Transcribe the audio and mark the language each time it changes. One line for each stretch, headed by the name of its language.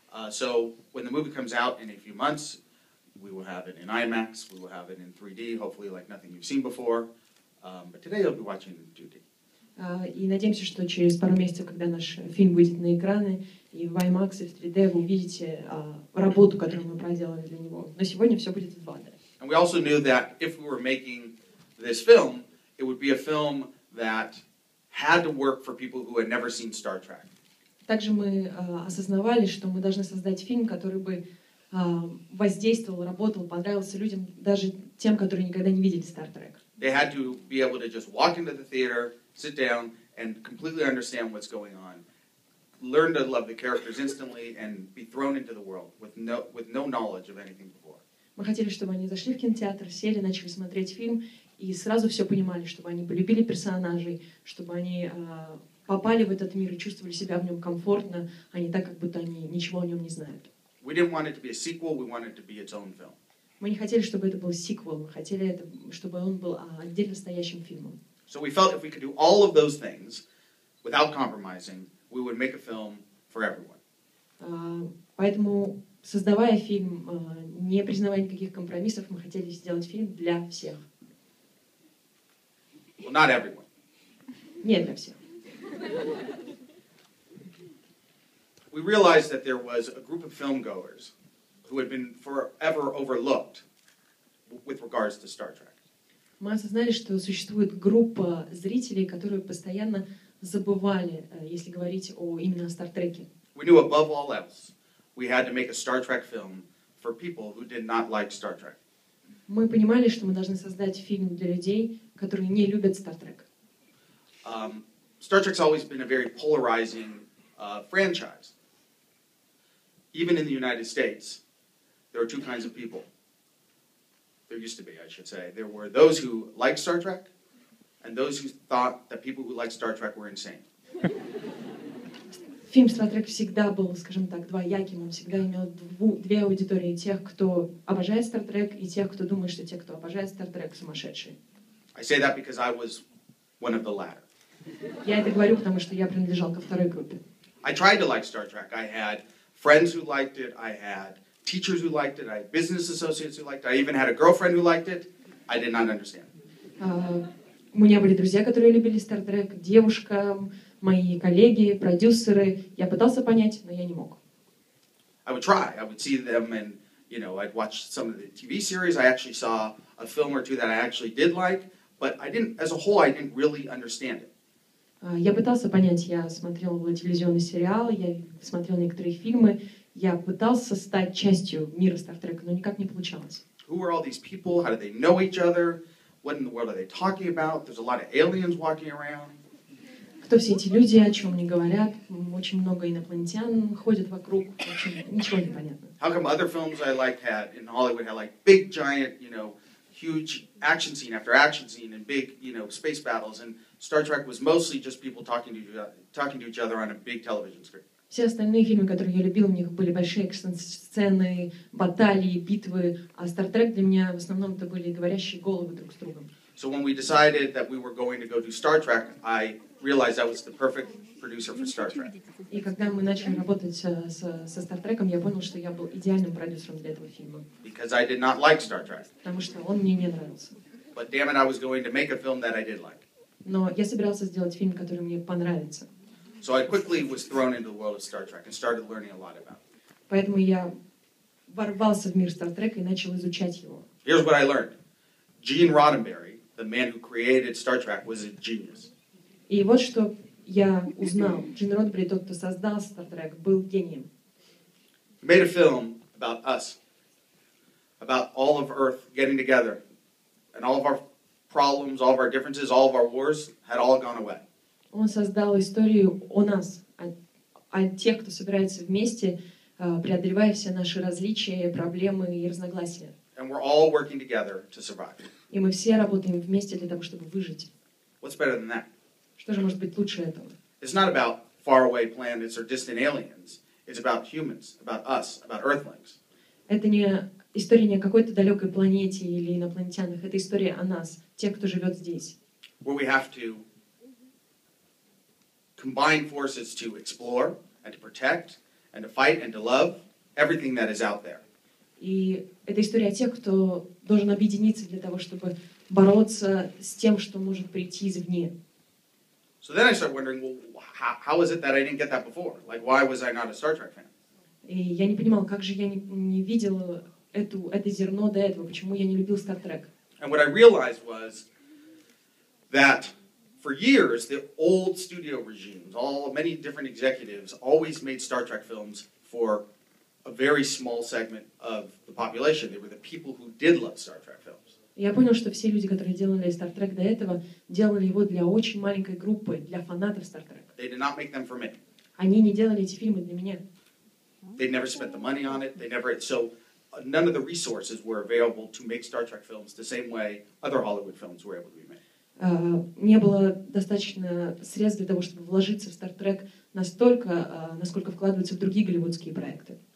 English: So when the movie comes out in a few months, we will have it in IMAX, we will have it in 3D, hopefully like nothing you've seen before. But today you'll be watching it in 2D.
Russian: И надеемся, что через пару месяцев, когда наш фильм выйдет на экраны, и в IMAX, и в 3D, вы увидите работу, которую мы проделали для него. Но сегодня все будет в 2D.
English: And we also knew that if we were making this film, it would be a film that had to work for people who had never seen Star Trek.
Russian: Также мы осознавали, что мы должны создать фильм, который бы воздействовал, работал, понравился людям, даже тем, которые никогда не видели Star Trek.
English: They had to be able to just walk into the theater, sit down, and completely understand what's going on, learn to love the characters instantly, and be thrown into the world with no knowledge of anything before.
Russian: Мы хотели, чтобы они зашли в кинотеатр, сели, начали смотреть фильм и сразу все понимали, чтобы они полюбили персонажей, чтобы они попали в этот мир и чувствовали себя в нем комфортно, а не так, как будто они ничего о нем не знают.
English: We didn't want it to be a sequel, we wanted it to be its own film.
Russian: Мы не хотели, чтобы это был сиквел, мы хотели, чтобы он был отдельно стоящим фильмом.
English: So we felt if we could do all of those things without compromising, we would make a film for everyone.
Russian: Поэтому, создавая фильм, не признавая никаких компромиссов, мы хотели сделать фильм для всех.
English: Well, not everyone.
Russian: Не для всех.
English: We realized that there was a group of filmgoers who had been forever overlooked with regards to Star Trek.
Russian: Мы осознали, что существует группа зрителей, которые постоянно забывали, если говорить именно о Стартреке.
English: We knew above all else we had to make a Star Trek film for people who did not like Star Trek.
Russian: Мы понимали, что мы должны создать фильм для людей, которые не любят Стартрек.
English: Star Trek's always been a very polarizing franchise. Even in the United States, there are two kinds of people. There used to be, I should say. There were those who liked Star Trek, and those who thought that people who liked Star Trek were insane.
Russian: Фильм «Стартрек» всегда был, скажем так, двояким. Он всегда имел две аудитории. Тех, кто обожает «Стартрек», и тех, кто думает, что те, кто обожает «Стартрек», сумасшедшие.
English: I say that because I was one of the latter.
Russian: Я это говорю, потому что я принадлежал ко второй группе.
English: I tried to like Star Trek. I had friends who liked it. I had teachers who liked it. I had business associates who liked it. I even had a girlfriend who liked it. I did not understand.
Russian: У меня были друзья, которые любили «Стартрек», девушка, мои коллеги, продюсеры. Я пытался понять, но я не мог.
English: I would try. I would see them and, I'd watch some of the TV series. I actually saw a film or two that I actually did like, but as a whole, I didn't really understand it.
Russian: Я пытался понять, я смотрел телевизионный сериал, я смотрел некоторые фильмы, я пытался стать частью мира Стартрека, но никак не получалось.
English: Who are all these people? How do they know each other? What in the world are they talking about? There's a lot of aliens walking around.
Russian: Кто все эти люди, о чем они говорят? Очень много инопланетян ходят вокруг, в общем, ничего не понятно.
English: How come other films I liked in Hollywood had like big, giant, huge action scene after action scene and big, space battles, and Star Trek was mostly just people talking to each other on a big television screen.
Russian: Все остальные фильмы, которые я любил, у них были большие экшн-сцены, баталии, битвы, а Star Trek для меня в основном это были говорящие головы друг с другом.
English: So when we decided that we were going to go do Star Trek, I realized I was the perfect producer for Star Trek.
Russian: И когда мы начали работать со Star Trek'ом, я понял, что я был идеальным продюсером для этого фильма.
English: Because I did not like Star Trek.
Russian: Потому что он мне не нравился.
English: but damn it, I was going to make a film that I did like.
Russian: Но я собирался сделать фильм, который мне понравится.
English: So I quickly was thrown into the world of Star Trek and started learning a lot about it.
Russian: Поэтому я ворвался в мир Стартрека и начал изучать его.
English: Here's what I learned. Gene Roddenberry, the man who created Star Trek, was a genius.
Russian: И вот что я узнал. Джин Родбери, тот, кто создал Стартрек, был гением.
English: He made a film about us, about all of Earth getting together, and all of our problems, all of our differences, all of our wars had all gone away.
Russian: Он создал историю о нас, о тех, кто собирается вместе, преодолевая все наши различия, проблемы и разногласия.
English: And we're all working together to survive.
Russian: И мы все работаем вместе для того, чтобы выжить.
English: What's better than that?
Russian: Что же может быть лучше этого?
English: It's not about faraway planets or distant aliens. It's about humans, about us, about Earthlings.
Russian: Это не история не о какой-то далекой планете или инопланетянах. Это история о нас, тех, кто живет здесь.
English: Where we have to combine forces to explore and to protect and to fight and to love everything that is out there.
Russian: И это история о тех, кто должен объединиться для того, чтобы бороться с тем, что может прийти извне.
English: So then I start wondering, well, how is it that I didn't get that before? Like, why was I not a Star Trek fan?
Russian: И я не понимала, как же я не видела это зерно до этого, почему я не любил Star Trek.
English: And what I realized was that for years, the old studio regimes, many different executives, always made Star Trek films for a very small segment of the population. They were the people who did love Star Trek films.
Russian: Я понял, что все люди, которые делали Star Trek до этого, делали его для очень маленькой группы, для фанатов Star Trek.
English: They did not make them for me.
Russian: Они не делали эти фильмы для меня.
English: They never spent the money on it. So none of the resources were available to make Star Trek films the same way other Hollywood films were able to be made.
Russian: Не было достаточно средств для того, чтобы вложиться в Star Trek настолько, насколько вкладываются в другие голливудские проекты.